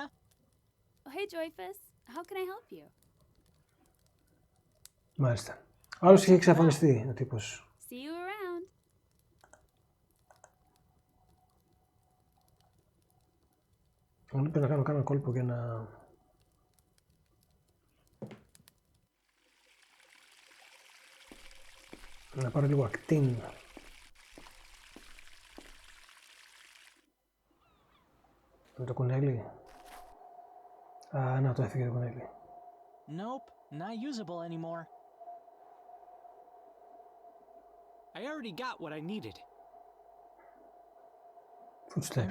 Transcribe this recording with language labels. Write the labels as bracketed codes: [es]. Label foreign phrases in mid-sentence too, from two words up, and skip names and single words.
[en] Oh, hey, Joyfess. How can I help you? [el] Μάλιστα. Ο άλλος είχε εξαφανιστεί, ο τύπος. [en] See you around. [el] Πρέπει να κάνω ένα κόλπο για να... να πάρω λίγο ακτίν. Με το κουνέλι. Α, να το έφυγε το κουνέλι. [en] Nope, not usable anymore. I already got what I needed. Footsteps.